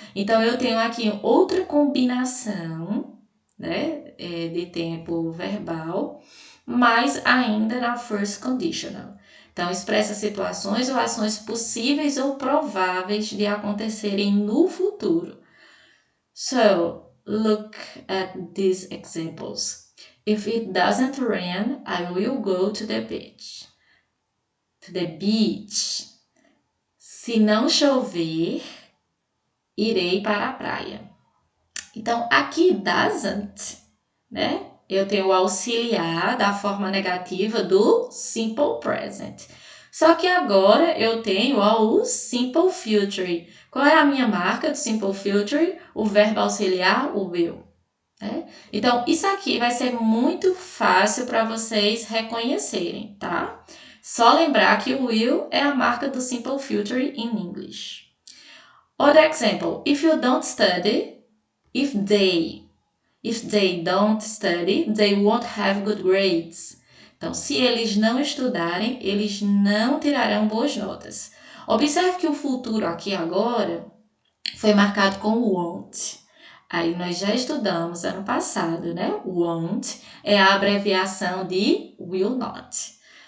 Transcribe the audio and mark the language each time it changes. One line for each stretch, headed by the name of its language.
Portuguese: Então, eu tenho aqui outra combinação, né, de tempo verbal, mas ainda na first conditional. Então, expressa situações ou ações possíveis ou prováveis de acontecerem no futuro.
English: So, look at these examples. If it doesn't rain, I will go to the beach. To the beach.
Portuguese: Se não chover, irei para a praia. Então, aqui doesn't, né? Eu tenho o auxiliar da forma negativa do simple present. Só que agora eu tenho o simple future. Qual é a minha marca do simple future? O verbo auxiliar, o will. Né? Então, isso aqui vai ser muito fácil para vocês reconhecerem, tá? Só lembrar que o will é a marca do simple future in English.
English: Other example, if you don't study, if they don't study, they won't have good grades.
Portuguese: Então, se eles não estudarem, eles não tirarão boas notas. Observe que o futuro aqui agora foi marcado com won't. Aí nós já estudamos ano passado, né? Won't é a abreviação de will not.